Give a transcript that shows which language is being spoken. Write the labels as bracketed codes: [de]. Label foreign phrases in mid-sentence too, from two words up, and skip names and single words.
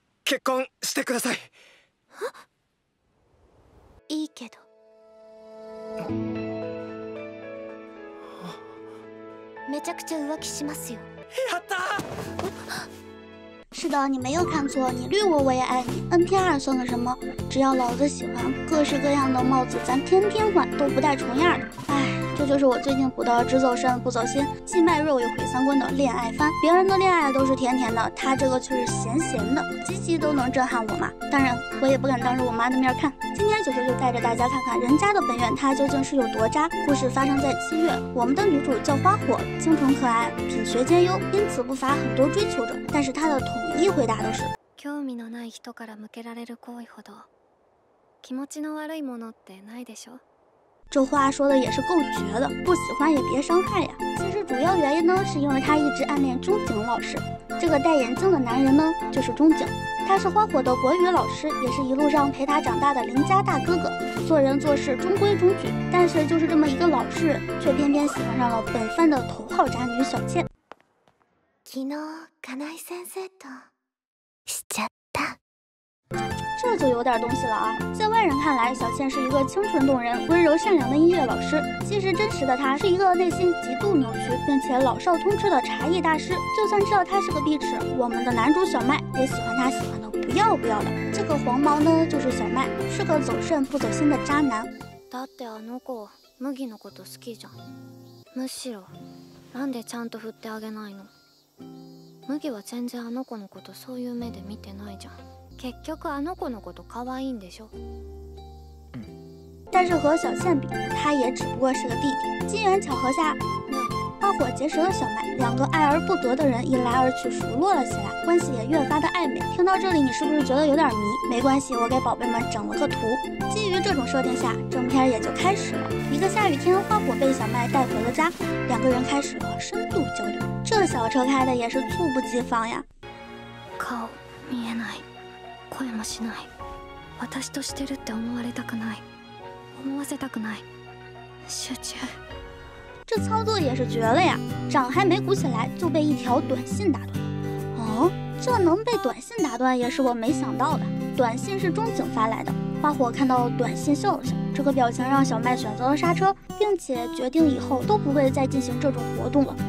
[ja] 結婚してください。いいけど。めちゃくちゃ浮気しますよ。やったー！ [zh] 是的，你没有看错，你绿我也爱你。NTR 算个什么？只要老子喜欢，各式各样的帽子咱天天换，都不带重样的。唉，这就是我最近补的只走肾不走心，既卖肉又毁三观的恋爱番。别人的恋爱都是甜甜的，他这个却是咸咸的，集集都能震撼我妈。当然，我也不敢当着我妈的面看。今天九九就带着大家看看人家的本愿他究竟是有多渣。故事发生在7月，我们的女主叫花火，清纯可爱，品学兼优，因此不乏很多追求者。但是她的统一回答都是： [ja] 興味のない人から向けられる行為ほど気持ちの悪いものってないでしょ。 [zh] 这话说的也是够绝的，不喜欢也别伤害呀。其实主要原因呢，是因为他一直暗恋钟景老师。这个戴眼镜的男人呢，就是钟景，他是花火的国语老师，也是一路上陪他长大的邻家大哥哥。做人做事中规中矩，但是就是这么一个老实人，却偏偏喜欢上了本番的头号渣女小倩。 [ja] 昨日金井先生としちゃった。 [zh] 这就有点东西了啊！在外人看来，小倩是一个清纯动人、温柔善良的音乐老师，其实真实的她是一个内心极度扭曲并且老少通吃的茶艺大师。就算知道她是个碧池，我们的男主小麦也喜欢她喜欢的不要不要的。这个黄毛呢，就是小麦，是个走肾不走心的渣男。 [ja] だってあの子麦のこと好きじゃん。むしろなんでちゃんと振ってあげないの。麦は全然あの子のことそういう目で見てないじゃん。結局あの子のこと可愛いんでしょ。 [zh] 但是和小倩比，他也只不过是个弟弟。机缘巧合下，花火结识了小麦，两个爱而不得的人一来二去熟络了起来，关系也越发的暧昧。听到这里，你是不是觉得有点迷？没关系，我给宝贝们整了个图。基于这种设定下，正片也就开始了。一个下雨天，花火被小麦带回了家，两个人开始了深度交流。这小车开的也是猝不及防呀。 [ja] 顔見えない。声もしない。私としてるって思われたくない。思わせたくない。集中。 [zh] 这操作也是绝了呀！掌还没鼓起来，就被一条短信打断了。哦，这能被短信打断也是我没想到的。短信是钟景发来的。花火看到短信笑了笑，这个表情让小麦选择了刹车，并且决定以后都不会再进行这种活动了。